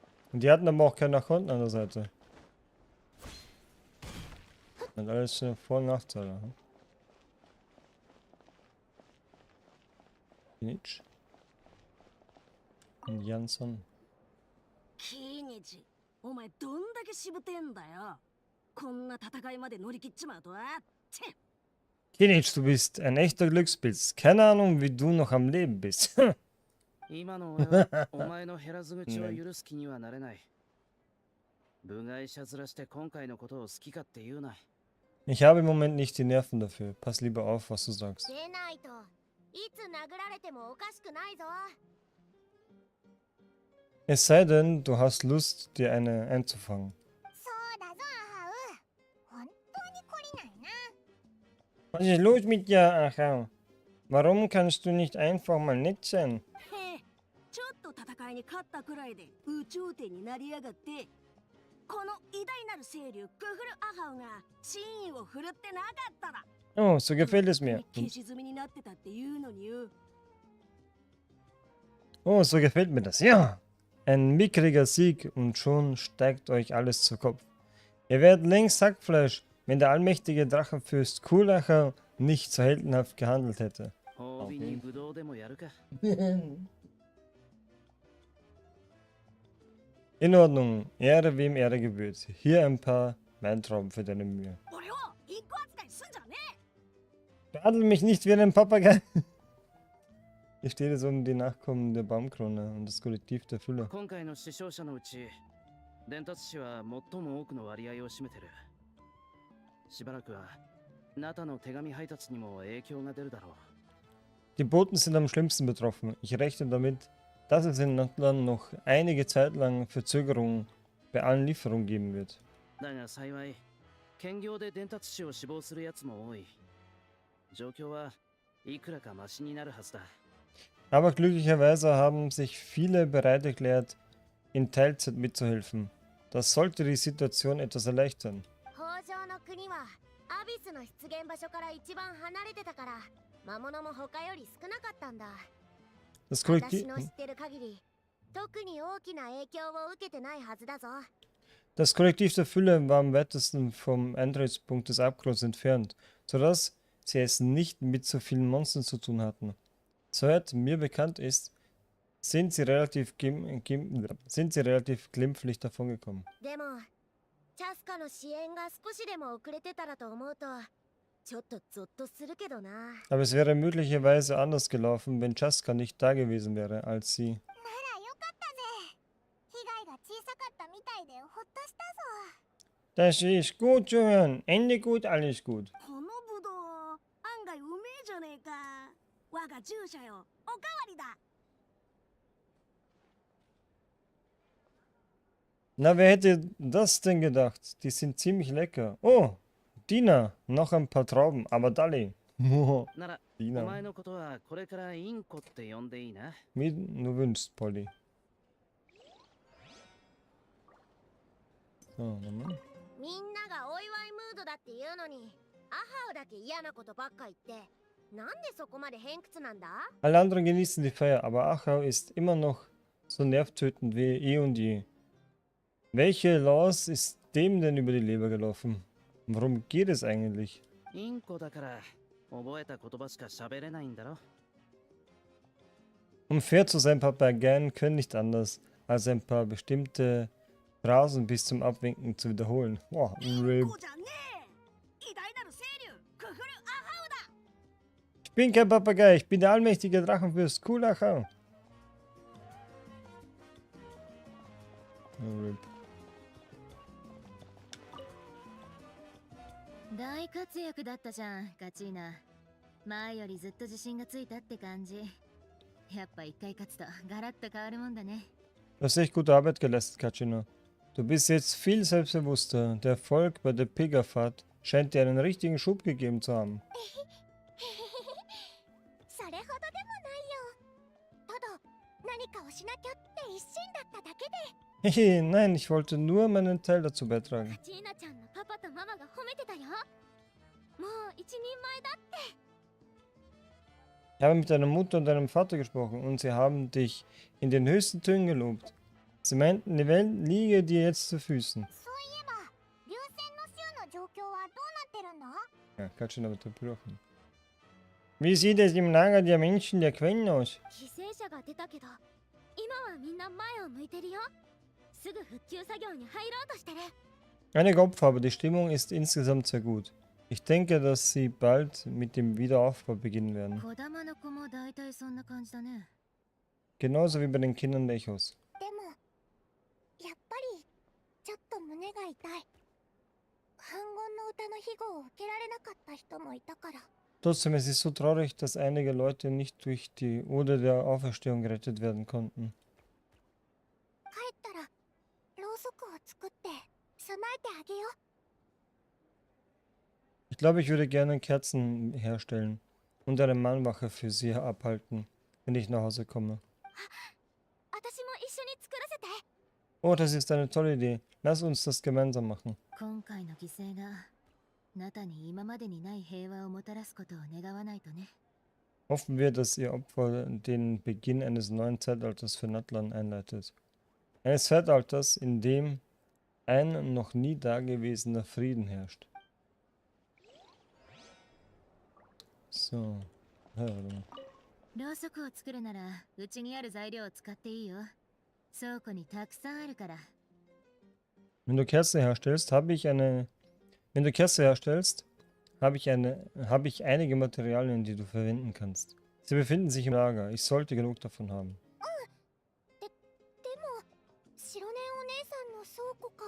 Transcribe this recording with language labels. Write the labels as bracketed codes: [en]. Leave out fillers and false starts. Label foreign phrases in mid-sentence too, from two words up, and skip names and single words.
[de] Und die hatten aber auch keinen Konten an der Seite. Und alles Vor- und Nachteile. Hm? Nietzsche. Und Jansson. [ja] キニチ、お前どんだけしぶてんだよ。こんな戦いまで乗り切っちまうとは。て [de] Kinitsch, du bist ein echter Glückspilz. Keine Ahnung, wie du noch am Leben bist. [ja] 今の俺はお前の減らず口を許す気にはなれない。部外者ずらして今回のことを好き勝手言うな。 [de] Ich habe im Moment nicht die Nerven dafür. Pass lieber auf, was du sagst. [ja] 出ないといつ殴られてもおかしくないぞ。 [de] Es sei denn, du hast Lust, dir eine einzufangen. [ja] そうだぞアハウ。本当に懲りないな。 [de] Was ist los mit dir, Achau? Warum kannst du nicht einfach mal nett sein? [ja] へえ、ちょっと戦いに勝ったくらいで宇宙天になりやがって。この偉大なる清流クフルアハウが真意を振るってなかったら。 [de] Oh, so gefällt es mir. [ja] 消し済みになってたっていうのによ。 [de] Oh, so gefällt mir das. Ja! Ein mickriger Sieg und schon steigt euch alles zu Kopf. Ihr werdet längst Hackfleisch, wenn der allmächtige Drachenfürst Kulacher nicht so heldenhaft gehandelt hätte. [ja] 褒美にブドウでもやるか。 [de] In Ordnung, Ehre wem Ehre gebührt. Hier ein paar Weintrauben für deine Mühe. [ja] 俺をインコ扱いすんじゃねえ。 [de] Behandle mich nicht wie einen Papagei. Hier steht es um die Nachkommen der Baumkrone und das Kollektiv der Fülle. [ja] 今回の死傷者のうち、伝達士は最も多くの割合を占めてる。しばらくは、ナタの手紙配達にも影響が出るだろう。 [de] Die Boten sind am schlimmsten betroffen. Ich rechne damit, dass es in Nordland noch einige Zeit lang Verzögerungen bei allen Lieferungen geben wird. [ja] だが幸い、兼業で伝達士を死亡するやつも多い。状況はいくらかマシになるはずだ。 [de] Aber glücklicherweise haben sich viele bereit erklärt, in Teilzeit mitzuhelfen. Das sollte die Situation etwas erleichtern. [ja] 北条の国はアビスの出現場所から一番離れてたから魔物も他より少なかったんだ。 Das 私 Kollektiv, の知ってる限り特に大きな影響を受けてないはずだぞ。 [de] das Kollektiv der Fülle war am weitesten vom Eintrittspunkt des Abgrunds entfernt, sodass sie es nicht mit so vielen Monstern zu tun hatten. Soweit mir bekannt ist, sind sie relativ glimpflich davongekommen. [ja] でもチャスカの支援が少しでも遅れてたらと思うとちょっとゾッとするけどな。 [de] Aber es wäre möglicherweise anders gelaufen, wenn Chaska nicht da gewesen wäre als sie. [ja] ならよかったぜ。被害が小さかったみたいでほっとしたぞ。 [de] Das ist gut zu hören. Ende gut, alles gut. [ja] このブドウ案外うめえじゃねえか。我が従者よ、おかわりだ。 [de] Na, wer hätte das denn gedacht? Die sind ziemlich lecker. Oh, Dina, noch ein paar Trauben, aber Dalli. [ja] なら、お Dina, 前のことはこれからインコって呼んでいいな。 [de] wie du wünschst, Polly. So, nochmal. [ja] みんながお祝いムードだって言うのにアハウだけ嫌なことばっか言ってなんでそこまで偏屈なんだ？ [de] Alle anderen genießen die Feier, aber Achau ist immer noch so nervtötend wie eh und je. Welche Laws ist dem denn über die Leber gelaufen? Worum geht es eigentlich? [ja] インコだから覚えた言葉しか喋れないんだろ。 [de] Um fair zu sein, Papageien können nicht anders, als ein paar bestimmte Phrasen bis zum Abwinken zu wiederholen. Boah, [ja] イン Rape. コじゃねえ。偉大なる清流クフルアハウだ。 [de] Ich bin kein Papagei, ich bin der allmächtige Drachenfürst Kulachau. Rape. [ja] 大活躍だったじゃん、ガチーナ。前よりずっと自信がついたって感じ。やっぱ一回勝つとガラッと変わるもんだね。 [de] Du hast echt gute Arbeit geleistet, Kachina. Du bist jetzt viel selbstbewusster. Der Erfolg bei der Pilgerfahrt scheint dir einen richtigen Schub gegeben zu haben. [ja] それほどでもないよ。ただ何かをしなきゃって一心だっただけで。 [de] Hehe, nein, ich wollte nur meinen Teil dazu beitragen. [ja] ジーナちゃんのパパとママが褒めてたよ。もう一人前だって。 [de] Ich habe mit deiner Mutter und deinem Vater gesprochen und sie haben dich in den höchsten Tönen gelobt. Sie meinten, die Welt liege dir jetzt zu Füßen. [ja] そういえば流線の州の状況はどうなってるんだ？ [de] Ja, ganz schön unterbrochen. Wie sieht es im Lager der Menschen der Quellen aus? [ja] 犠牲者が出たけど今はみんな前を向いてるよ。すぐ復旧作業に入ろうとしてる。 [de] Einige Opfer, aber die Stimmung ist insgesamt sehr gut. Ich denke, dass sie bald mit dem Wiederaufbau beginnen werden. [ja] 子供の子も大体そんな感じだね。 [de] Genauso wie bei den Kindern der Echos. [ja] でもやっぱりちょっと胸が痛い。反言の歌の庇護を受けられなかった人もいたから。 [de] Trotzdem, es ist so traurig, dass einige Leute nicht durch die Ode der Auferstehung gerettet werden konnten. [ja] 帰ったらろうそくを作って備えてあげよう。 [de] Ich glaube, ich würde gerne Kerzen herstellen und eine Mannwache für sie abhalten, wenn ich nach Hause komme. [ja] 私も一緒に作らせて。 [de] Oh, das ist eine tolle Idee. Lass uns das gemeinsam machen. [ja] 今回の犠牲がナタに今までにない平和をもたらすことを願わないとね。 [de] Hoffen wir, dass ihr Opfer den Beginn eines neuen Zeitalters für Natlan einleitet. Eines Zeitalters, in dem ein noch nie dagewesener Frieden herrscht. So. Ja, [ja] ろうそくを作るならうちにある材料を使っていいよ。倉庫にたくさんあるから。 [de] wenn du Kerze herstellst, habe ich einige Materialien, die du verwenden kannst. Sie befinden sich im Lager. Ich sollte genug davon haben. [ja] でも白根お姉さんの倉庫か。